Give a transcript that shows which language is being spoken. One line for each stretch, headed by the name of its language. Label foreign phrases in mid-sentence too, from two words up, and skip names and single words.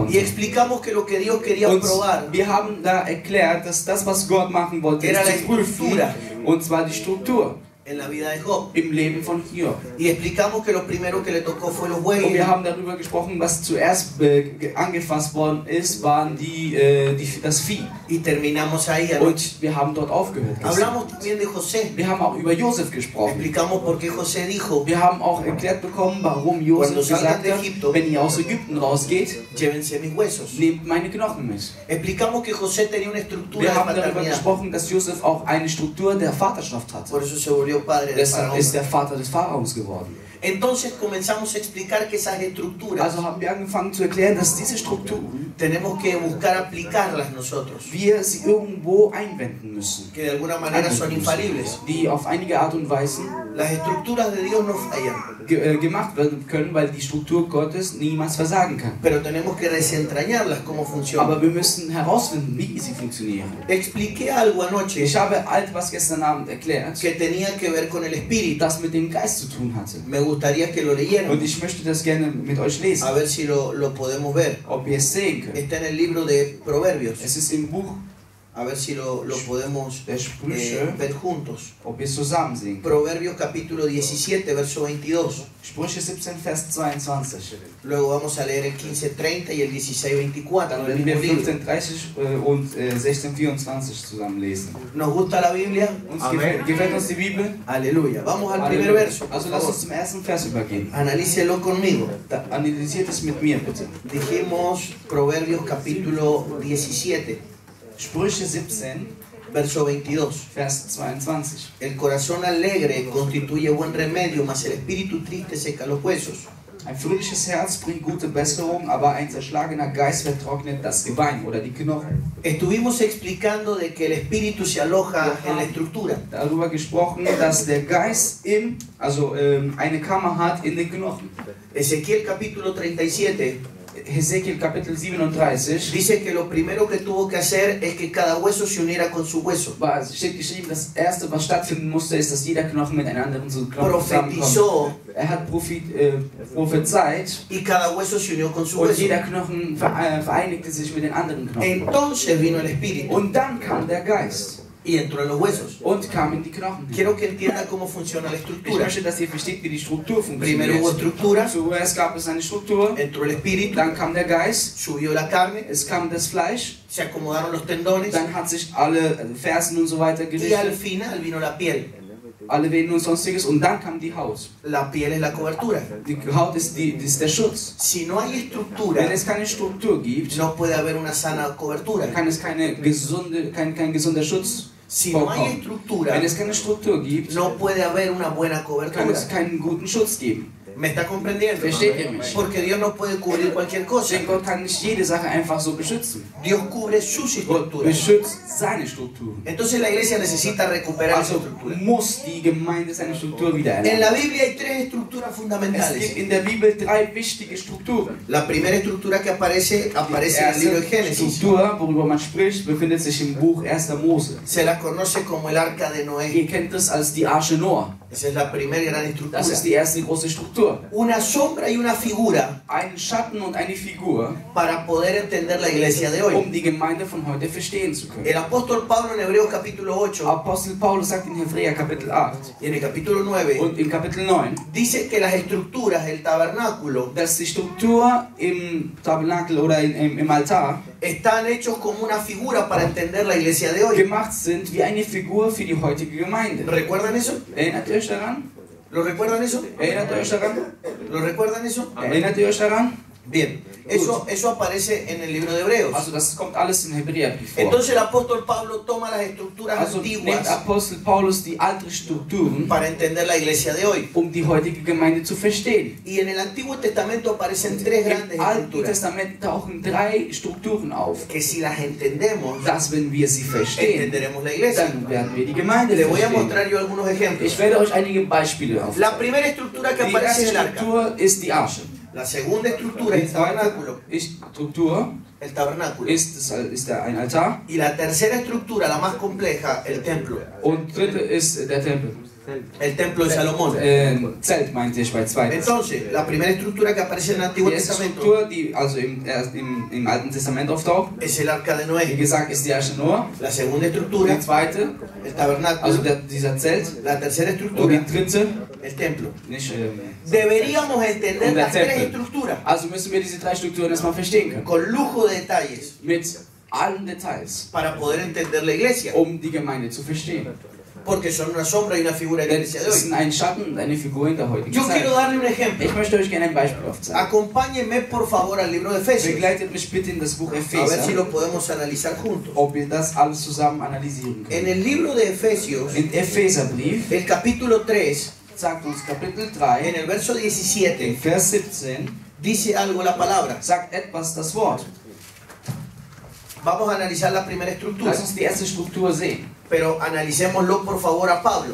German: konnte.
Spanish: explicamos que lo que Dios quería
German: Und
Spanish: probar
German: wir haben da erklärt, dass das, was Gott machen wollte,
Spanish: Era
German: ist
Spanish: la
German: zu prüfen,
Spanish: estructura.
German: und zwar die Struktur
Spanish: en la vida de Job.
German: im Leben von Hiob.
Spanish: Y explicamos que lo primero que le tocó fue los
German: Und wir
Spanish: bueyes.
German: haben darüber gesprochen, was zuerst angefasst worden ist, waren das Vieh.
Spanish: Y terminamos ahí anoche.
German: Und wir haben dort aufgehört. gestern.
Spanish: Hablamos también de José.
German: Wir haben auch über Josef gesprochen.
Spanish: Explicamos por qué José dijo,
German: Wir haben auch erklärt bekommen, warum
Spanish: Cuando
German: Josef
Spanish: salgan
German: gesagt
Spanish: de
German: hat,
Spanish: Egipto,
German: wenn ihr aus Ägypten rausgeht,
Spanish: llévense mis huesos.
German: nehmt meine Knochen mit.
Spanish: Explicamos que José tenía una estructura
German: Wir
Spanish: de
German: haben darüber
Spanish: paternidad.
German: gesprochen, dass Josef auch eine Struktur der Vaterschaft hatte.
Spanish: Por eso se volvió padre de
German: Deshalb
Spanish: Faraón.
German: ist der Vater des Pharaos geworden.
Spanish: Entonces comenzamos a explicar que esas estructuras
German: Also haben wir angefangen zu erklären, dass diese Strukturen,
Spanish: tenemos que buscar aplicarlas nosotros,
German: wir sie irgendwo einwenden müssen.
Spanish: que de alguna manera son infalibles.
German: Die auf einige Art und Weise
Spanish: Las estructuras de Dios no fallan,
German: gemacht werden können, weil die Struktur Gottes niemals versagen kann.
Spanish: pero tenemos que desentrañarlas cómo funcionan.
German: Aber wir müssen herausfinden, wie sie funktionieren.
Spanish: Expliqué algo anoche
German: Ich habe etwas gestern Abend erklärt,
Spanish: que tenía que ver con el espíritu.
German: das mit dem Geist zu tun hatte.
Spanish: Me gustaría que lo
German: Und
Spanish: leyeran,
German: ich möchte das gerne mit euch lesen,
Spanish: a ver si lo podemos ver.
German: ob ihr es sehen könnt.
Spanish: Está en el libro de Proverbios,
German: Es ist im Buch
Spanish: a ver si lo podemos
German: der Sprüche,
Spanish: ver juntos.
German: ob ihr es zusammen sehen könnt.
Spanish: Proverbios capítulo 17, verso 22.
German: Sprüche 17, Vers 22.
Spanish: Luego vamos a leer el 15:30 y el 16:24.
German: Dann
Spanish: del
German: werden wir
Spanish: mismo libro.
German: 15:30 und 16:24 zusammen lesen.
Spanish: ¿Nos gusta la Biblia?
German: Uns gefällt uns die Bibel?
Spanish: Aleluya. Vamos al primer
German: Halleluja.
Spanish: verso. por
German: Also lass
Spanish: favor.
German: uns zum ersten Vers übergehen.
Spanish: Analícelo conmigo.
German: Analysiert es mit mir bitte.
Spanish: Dijimos Proverbios capítulo 17,
German: Sprüche 17,
Spanish: verso 22.
German: Vers 22.
Spanish: El corazón alegre constituye buen remedio, mas el espíritu triste seca los huesos.
German: Ein fröhliches Herz bringt gute Besserung, aber ein zerschlagener Geist vertrocknet das Gebein oder die Knochen.
Spanish: Estuvimos explicando de que el espíritu se aloja en la estructura.
German: Darüber gesprochen, dass der Geist eine Kammer hat in den Knochen.
Spanish: Ezequiel capítulo 37
German: Hesekiel Kapitel 37
Spanish: dice que lo primero que tuvo que hacer es que cada hueso se uniera con su hueso.
German: steht geschrieben, das erste, was stattfinden musste, ist, dass jeder Knochen mit einem anderen Knochen
Spanish: Profetizó
German: zusammenkommt. Hat prophezeit
Spanish: y cada hueso se unió con su
German: und
Spanish: hueso.
German: jeder Knochen vereinigte sich mit den anderen Knochen.
Spanish: Entonces vino el espíritu
German: Und dann kam der Geist
Spanish: y entró en los huesos.
German: und kam in die Knochen.
Spanish: Quiero que entienda cómo funciona la
German: Ich
Spanish: estructura.
German: möchte, dass ihr versteht, wie die Struktur
Spanish: Primero hubo
German: funktioniert.
Spanish: estructura,
German: Zuerst gab es eine Struktur,
Spanish: entró el espíritu,
German: dann kam der Geist,
Spanish: subió la carne,
German: es kam das Fleisch,
Spanish: se acomodaron los tendones
German: dann hat sich alle Fersen und so weiter
Spanish: y al
German: gerichtet,
Spanish: final vino la piel.
German: alle Venen und sonstiges, und dann kam die Haut.
Spanish: La piel es la cobertura.
German: Die Haut ist der Schutz.
Spanish: Si no hay estructura,
German: Wenn es keine Struktur gibt,
Spanish: no puede haber una sana cobertura.
German: kann es kein gesunder Schutz
Spanish: Si no hay
German: vorkommen.
Spanish: estructura,
German: Wenn es keine Struktur gibt,
Spanish: no puede haber una buena
German: kann
Spanish: cobertura.
German: es keinen guten Schutz geben.
Spanish: ¿Me está comprendiendo?
German: Versteht ihr mich?
Spanish: Porque Dios no puede cubrir cualquier cosa.
German: Denn Gott kann nicht jede Sache einfach so beschützen.
Spanish: Dios cubre sus
German: Gott
Spanish: estructuras.
German: beschützt seine Strukturen.
Spanish: Entonces la iglesia necesita recuperar su
German: Also
Spanish: estructura.
German: muss die Gemeinde seine Struktur wieder
Spanish: En la
German: erlangen.
Spanish: Biblia hay tres estructuras
German: Es
Spanish: fundamentales.
German: gibt in der Bibel 3 wichtige Strukturen.
Spanish: La primera estructura que aparece
German: Die
Spanish: en el libro de
German: erste
Spanish: Génesis.
German: Struktur, worüber man spricht, befindet sich im Buch 1. Mose.
Spanish: Se la conoce como el arca de Noé.
German: Ihr kennt es als die Arche Noah.
Spanish: Esa es la primera gran estructura.
German: Das ist die erste große Struktur.
Spanish: Una sombra y una figura
German: Ein Schatten und eine Figur,
Spanish: para poder entender la iglesia de hoy.
German: um die Gemeinde von heute verstehen zu können.
Spanish: El apóstol Pablo en Hebreos capítulo 8
German: Apostel Paulus sagt in Hebräer Kapitel 8
Spanish: y en el capítulo 9
German: und in Kapitel 9,
Spanish: dice que las estructuras del tabernáculo
German: dass die Struktur im Tabernakel oder im Altar
Spanish: están hechos como una figura para entender la iglesia de hoy.
German: gemacht sind wie eine Figur für die heutige Gemeinde.
Spanish: ¿Recuerdan eso?
German: Erinnert ihr euch daran?
Spanish: ¿Lo recuerdan eso?
German: Erinnert ihr euch daran?
Spanish: ¿Lo recuerdan eso?
German: Erinnert ihr euch daran?
Spanish: Bien, eso aparece en el libro de Hebreos.
German: Also das kommt alles im Hebräerbrief vor.
Spanish: Entonces el apóstol Pablo toma las estructuras
German: Also nimmt
Spanish: antiguas
German: Apostel Paulus die alten Strukturen,
Spanish: para entender la iglesia de hoy.
German: um die heutige Gemeinde zu verstehen.
Spanish: Y en el Antiguo Testamento aparecen tres grandes
German: Im Alten
Spanish: estructuras
German: Testament tauchen 3 Strukturen auf.
Spanish: que si las entendemos,
German: Dass, wenn wir sie verstehen,
Spanish: entenderemos la iglesia.
German: dann werden wir die Gemeinde
Spanish: Le voy a
German: verstehen.
Spanish: mostrar yo algunos ejemplos.
German: Ich werde euch einige Beispiele aufzeigen.
Spanish: La primera estructura que
German: Die
Spanish: aparece
German: erste
Spanish: es el arca.
German: Struktur ist die Arche.
Spanish: La segunda estructura es
German: Die
Spanish: el
German: zweite
Spanish: tabernáculo.
German: Struktur
Spanish: El tabernáculo.
German: ist ein Altar.
Spanish: Y la tercera estructura, la más compleja, el templo.
German: Und dritte ist der Tempel.
Spanish: El templo de Salomón.
German: Zelt meinte ich bei 2.
Spanish: Entonces, la primera estructura que aparece en el Antiguo
German: Die erste
Spanish: Testamento
German: Struktur, die also im Alten Testament auftaucht,
Spanish: es el arca de
German: wie
Spanish: Noé.
German: gesagt, ist die Arche Noah.
Spanish: La segunda estructura,
German: Die zweite,
Spanish: el tabernáculo.
German: also dieser Zelt.
Spanish: La tercera
German: Und
Spanish: estructura,
German: die dritte,
Spanish: el templo.
German: nicht.
Spanish: Deberíamos entender
German: Und der
Spanish: las tres
German: Tempel.
Spanish: estructuras
German: Also müssen wir diese 3 Strukturen erstmal verstehen können.
Spanish: con lujo de detalles
German: Mit allen Details,
Spanish: para poder entender la iglesia.
German: um die Gemeinde zu verstehen.
Spanish: Porque son una sombra y una figura de la
German: Denn
Spanish: iglesia de
German: es
Spanish: hoy.
German: sind ein Schatten und eine Figur in der heutigen
Spanish: Yo
German: Zeit.
Spanish: quiero darle un ejemplo.
German: Ich möchte euch gerne ein Beispiel aufzeigen.
Spanish: Acompáñenme por favor al libro de Efesios.
German: Begleitet mich bitte in das Buch
Spanish: A ver si
German: Epheser,
Spanish: lo podemos analizar juntos.
German: ob wir das alles zusammen analysieren
Spanish: En
German: können.
Spanish: el libro de Efesios,
German: In Epheserbrief
Spanish: el capítulo 3,
German: sagt uns Kapitel
Spanish: en
German: 3,
Spanish: el verso
German: in
Spanish: 17,
German: Vers 17,
Spanish: dice algo la palabra.
German: sagt etwas das Wort.
Spanish: Vamos a analizar la primera estructura,
German: Lass uns die erste Struktur sehen.
Spanish: pero analicémoslo por favor a Pablo.